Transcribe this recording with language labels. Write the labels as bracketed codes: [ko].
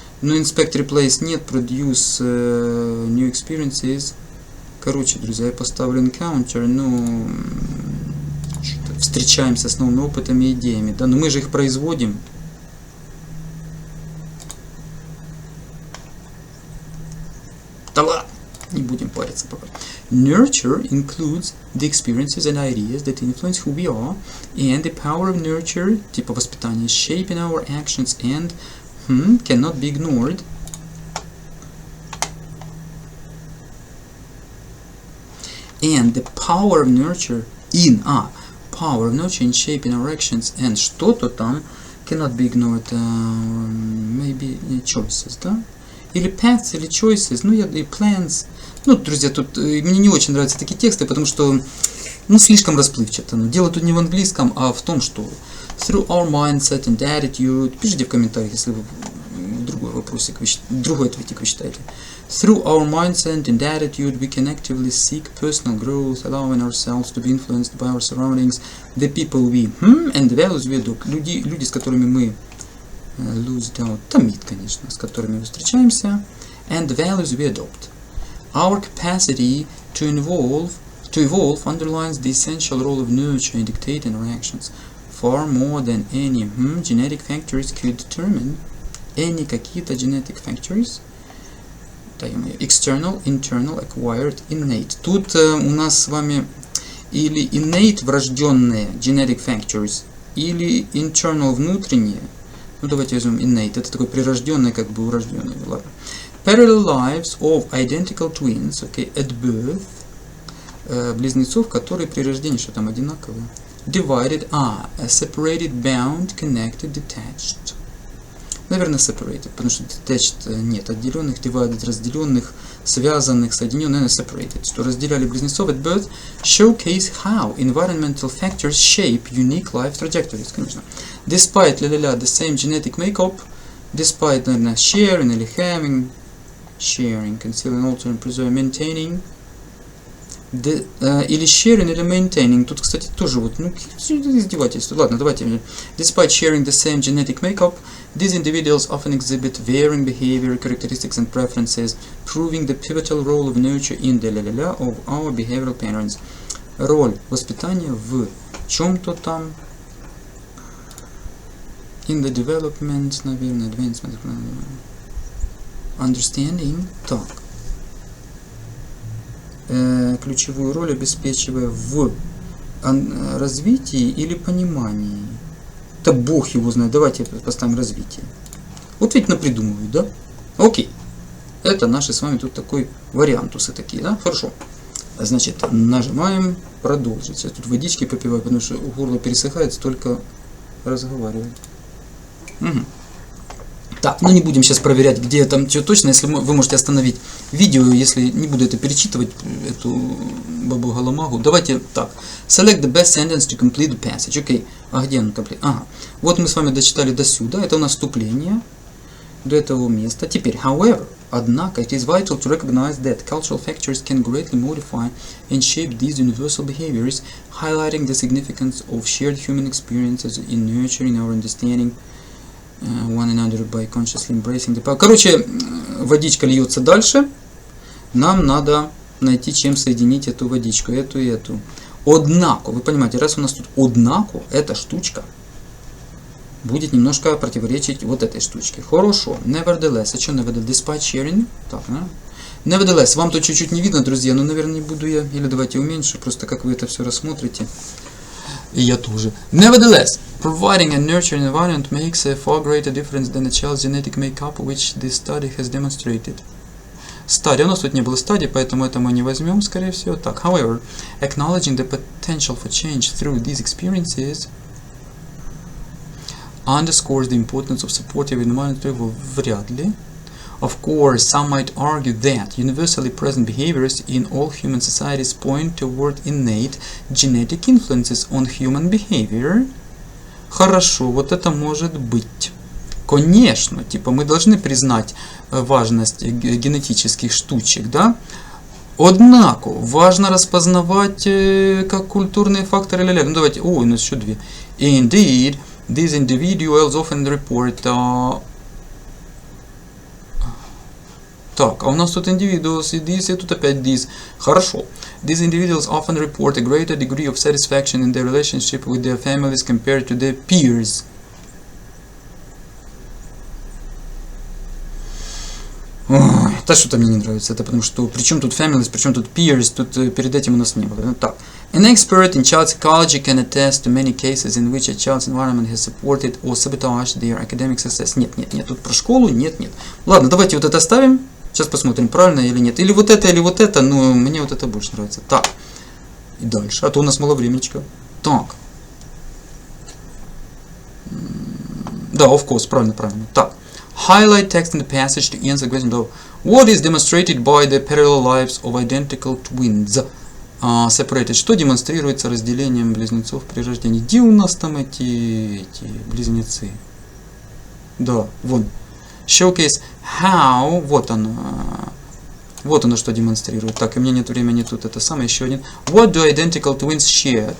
[en] Но inspect, replace нет, produce, new experiences. [ru] Короче, друзья, я поставлю encounter, ну, встречаемся с новыми опытами и идеями, да, но мы же их производим. Да ладно, не будем париться пока. [en] Nurture includes the experiences and ideas that influence who we are, and the power of nurture, [ru] типа воспитания, [en] shaping our actions and cannot be ignored. And the power of nurture in shaping our actions and [ru] что-то там [en] cannot be ignored, maybe choices, да? [ru] Или paths, или choices, ну, и plans. Ну, друзья, тут мне не очень нравятся такие тексты, потому что, ну, слишком расплывчато. Но дело тут не в английском, а в том, что [en] through our mindset and attitude, [ru] пишите в комментариях, если вы другой вопросик, другой ответик вы считаете. [en] Through our mindset and attitude, we can actively seek personal growth, allowing ourselves to be influenced by our surroundings, the people we, and the values we adopt. [ru] Люди, с которыми мы томит, конечно, с которыми мы встречаемся, [en] and the values we adopt. Our capacity to evolve underlines the essential role of nurture in dictating our actions, far more than any genetic factors could determine. Any [ru] какие-то [en] genetic factors, external, internal, acquired, innate. [ru] Тут у нас с вами или innate, врожденные genetic factors, или internal, внутренние. Ну, давайте возьмем innate. Это такой прирожденный, как бы урожденный. Ладно. [en] Parallel lives of identical twins, okay, at birth. [ru] Близнецов, которые при рождении, что там, одинаковые. [en] Divided, separated, bound, connected, detached. [ru] Наверное, separated, потому что detached нет. Отделенных, divided, разделенных, связанных, соединенных, наверное, separated. Что разделяли близнецов [en] at birth, showcase how environmental factors shape unique life trajectories, конечно. Despite, the same genetic makeup, despite, [ru] наверное, [en] sharing или having, sharing, concealing, altering, preserving, maintaining, или sharing, или maintaining. [ru] Тут, кстати, тоже вот, ну, издевательство. Ладно, давайте. [en] Despite sharing the same genetic makeup, these individuals often exhibit varying behavior, characteristics, and preferences, proving the pivotal role of nurture in the of our behavioral patterns. [ru] Роль воспитания в чем-то там, [en] in the development, [ru] наверное, advancement, understanding, так. Ключевую роль обеспечивая в развитии или понимании. Да бог его знает. Давайте поставим развитие. Вот ведь напридумывают, да? Окей. Это наши с вами тут такой вариантусы такие, да? Хорошо. Значит, нажимаем продолжить. Я тут водички попиваю, потому что горло пересыхает, столько разговаривать. Угу. Так, ну не будем сейчас проверять, где там что точно, если вы можете остановить видео, если не буду это перечитывать, эту бабу-галамагу. Давайте так. [en] Select the best sentence to complete the passage. Окей. [ru] А где он complete? Ага. Вот мы с вами дочитали до сюда. Это у нас вступление до этого места. [en] Теперь, however, [ru] однако, [en] it is vital to recognize that cultural factors can greatly modify and shape these universal behaviors, highlighting the significance of shared human experiences in nurturing our understanding one another by consciously embracing the power. [ru] Короче, водичка льется дальше. Нам надо найти, чем соединить эту водичку, эту и эту. Однако, вы понимаете, раз у нас тут однако, эта штучка будет немножко противоречить вот этой штучке. Хорошо. [en] Nevertheless. [ru] А что [en] nevertheless? Despite sharing. [ru] Так, да? [en] Nevertheless. [ru] Вам тут чуть-чуть не видно, друзья, но, наверное, не буду я. Или давайте уменьшу, просто как вы это все рассмотрите. И я тоже. [en] Nevertheless, providing a nurturing environment makes a far greater difference than a child's genetic makeup, which this study has demonstrated. [ru] Стадия. У нас тут не было стадий, поэтому это мы не возьмем, скорее всего. [en] Так, however, acknowledging the potential for change through these experiences underscores the importance of supportive environment. [ru] Вряд ли. [en] Of course, some might argue that universally present behaviors in all human societies point toward innate genetic influences on human behavior. [ru] Хорошо, вот это может быть. Конечно, типа мы должны признать важность генетических штучек, да? Однако, важно распознавать как культурные факторы. Ну давайте, у нас еще две. [en] Indeed, these individuals often report... [ru] Так, а у нас тут individuals и this, и тут опять this. Хорошо. [en] These individuals often report a greater degree of satisfaction in their relationship with their families compared to their peers. [ru] Ой, это что-то мне не нравится. Это потому что, причем тут families, причем тут peers, тут перед этим у нас не было. Так. [en] An expert in child psychology can attest to many cases in which a child's environment has supported or sabotaged their academic success. [ru] Нет, нет, нет, тут про школу, нет, нет. Ладно, давайте вот это оставим. Сейчас посмотрим, правильно или нет. Или вот это, но мне вот это больше нравится. Так. И дальше. А то у нас мало времечка. Так. Да, [en] of course, [ru] правильно, правильно. Так. [en] Highlight text in the passage to answer the question of what is demonstrated by the parallel lives of identical twins. Separated. [ru] Что демонстрируется разделением близнецов при рождении? Где у нас там эти близнецы? Да, вон. [en] Showcase how. [ru] Вот оно. Вот оно что демонстрирует. Так, и у меня нет времени тут. Это самое еще один. [en] What do identical twins share?